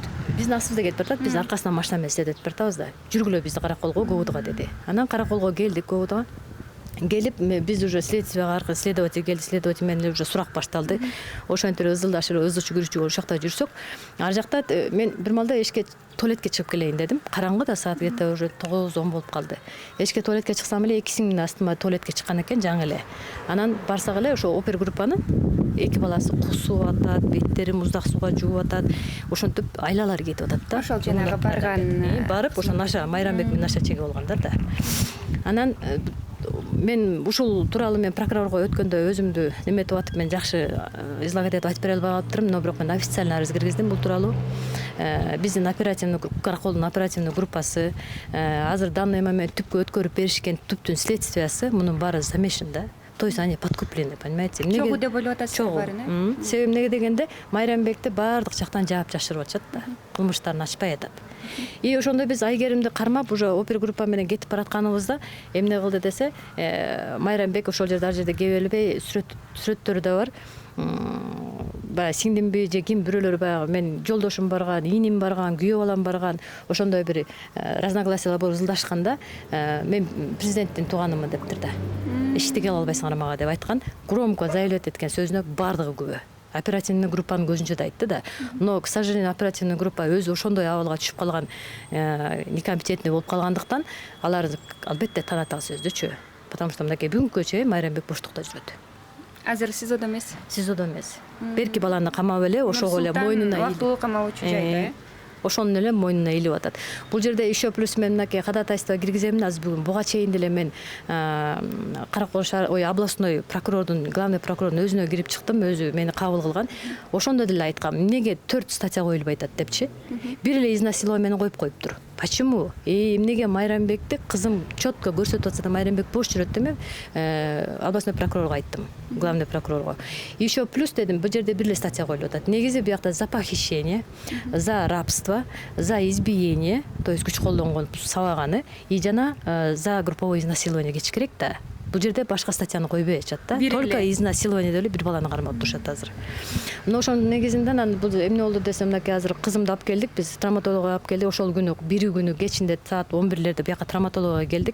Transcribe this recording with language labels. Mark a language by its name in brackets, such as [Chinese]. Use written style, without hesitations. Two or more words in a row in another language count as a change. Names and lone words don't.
[Kyrgyz] Биздин астыбызда кетип баратат. Биз аркасынан машина менен следовать этип баратабыз да. Жүргүлө бизди караколго, ГУБДга деди. Анан караколго келдик, ГУБДга. Келип биз уже следствияга аркылуу следователь келди, следователь менен уже сурак башталды. Ошентип ызылдашып, ызычы күрүчү ошол жакта жүрсөк, ар жакта мен бир малда эшикке туалетке чыгып келейин дедим. Караңгы да, саат [Russian] где-то уже [Kyrgyz] 9-10 болуп калды. Эшикке туалетке чыксам эле эки сиңдин астыма туалетке чыккан экен жаңы эле. Анан барсак эле ошо опера группанын эки баласы кусуп атат, беттерин муздак сууга жууп атат. Ошентип айлалар кетип атат да. Ошол жанагы барып ошо наша Майрамбек менен наша чегип алгандар да. Анан мен ушул тууралуу мен прокурорго өткөндө өзүмдү неметип атып, мен жакшы излагать этип айтып бере албай калыптырмын, но бирок мен официально арыз киргиздим бул тууралуу. Биздин оперативный караколдун оперативный группасы азыр [Russian] данный момент [Kyrgyz] түпкө өткөрүп беришкен түптүн следствиясы мунун баары замешан да. [Russian] То есть они подкуплены, понимаете? [Kyrgyz] Чогуу деп ойлоп атасыздар баарын, э? Себеби эмнеге дегенде Майрамбекти баардык жактан жаап жашырып атышат да. Кылмыштарын ачпай атат. И ошондо биз Айгеримди кармап уже опера группа менен кетип баратканыбызда эмне кылды десе, Майрамбек ошол жерде ар жерде кебелбей сүрөттөрү да бар. Баягы сиңдимби же ким бирөөлөр баягы мен жолдошум барган, иним барган, күйөө балам барган, ошондой бир разногласиялар болуп ызылдашканда мен президенттин тууганымын дептир да. Эчтеке кыла албайсыңар мага деп айткан, [Russian] громко заявлять [Kyrgyz] эткен сөзүнө баардыгы күбө. Оперативный группанын көзүнчө да айтты да. [Russian] Но, к сожалению, [Kyrgyz] оперативный группа өзү ошондой абалга түшүп калган, некомпетентный болуп калгандыктан алар албетте таанат ал сөздүчү. [Russian] Потому что [Kyrgyz] мынакей бүгүнкү чейин Майрамбек боштукта жүрөт. Азыр СИЗОдо эмес? СИЗОдо эмес. Берки баланы камап эле, ошого эле мойнуна вактылуу камалуучу жайда, ошонун эле мойнуна илип атат. Бул жерде [Russian] еще плюс [Kyrgyz] мен мынакей ходатайство киргиземин. Азыр бүгүн буга чейин деле мен Каракол шаар областной прокурордун, главный прокурордун өзүнө кирип чыктым, өзү мени кабыл кылган. Ошондо деле айткам, эмнеге 4 статья коюлбай атат депчи. Бир эле изнасилование коюп коюптур. [Russian] Почему? [Kyrgyz] Эмнеге Майрамбекти кызым четко көрсөтүп атса да Майрамбек бош жүрөт деме, областной прокурорго айттым, главный прокурорго. [Russian] Еще плюс [Kyrgyz] дедим, бул жерде бир эле статья коюлуп атат. Негизи биякта [Russian] за похищение, за рабство, за избиение, то есть [Kyrgyz] күч колдонгон, сабаганы, и жана [Russian] за групповое изнасилование [Kyrgyz] кетиш керек да. Бул жерде башка статьяны койбой атышат да. [Russian] Только изнасилование [Kyrgyz] деп эле бир баланы кармап турушат азыр. Мына ошонун негизинде анан бул эмне болду десем, мынакей азыр кызымды алып келдик, биз травматологко алып келдик. Ошол күнү бир күнү кечинде саат 11-лерде бияка травматологко келдик.